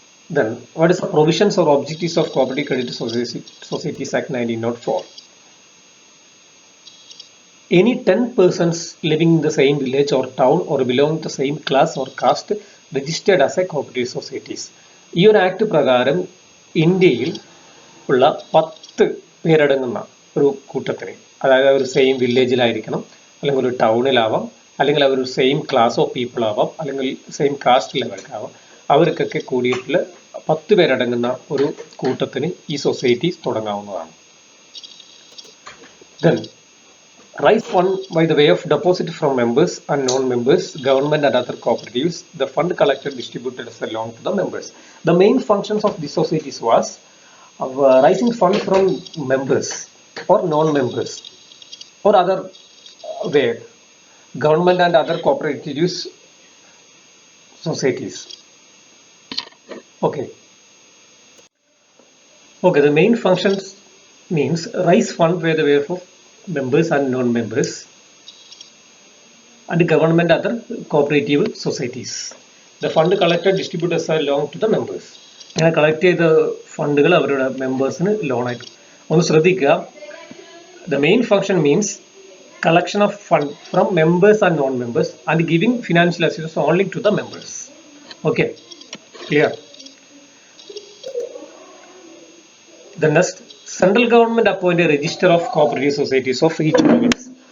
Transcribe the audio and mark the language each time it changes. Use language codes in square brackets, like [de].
[en] Then what is the provisions or objectives of Cooperative Credit Societies Act 1904? Any 10 persons living in the same village or town or belonging to the same class or caste registered as a cooperative societies. [ml] ഈ ഒരു act പ്രകാരം ഇന്ത്യയിൽ ഉള്ള 10 പേരടങ്ങുന്ന ഒരു കൂട്ടത്തിന്, അതായത് ഒരു same വില്ലേജിലായിരിക്കണം, അല്ലെങ്കിൽ ഒരു ടൗണിലാവാം, അല്ലെങ്കിൽ അവർ സെയിം ക്ലാസ് ഓഫ് പീപ്പിൾ ആവാം, അല്ലെങ്കിൽ സെയിം കാസ്റ്റ് ലെവൽക്കാവാം, അവർക്കൊക്കെ കൂടിയിട്ടുള്ള 10 പേരടങ്ങുന്ന ഒരു കൂട്ടത്തിന് ഈ society തുടങ്ങാവുന്നതാണ്. Then [en] Raise fund by the way of deposit from members and non-members, government and other cooperatives. The fund collected distributed as along to the members. The main functions of these societies was raising fund from members or non-members or other way, government and other cooperatives societies. Okay. Okay, the main functions means raise fund by the way of members and non-members and government other cooperative societies. The fund collected distributed as along to the members. [ml] അങ്ങനെ collect ചെയ്ത ഫണ്ടുകൾ അവരുടെ മെമ്പേഴ്സിന് ലോണായിട്ട് ഒന്ന് ശ്രദ്ധിക്കുക. [en] The main function means collection of fund from members and non-members and giving financial assistance only to the members. Okay, clear? The next, central government appoint a register of cooperative societies of each province.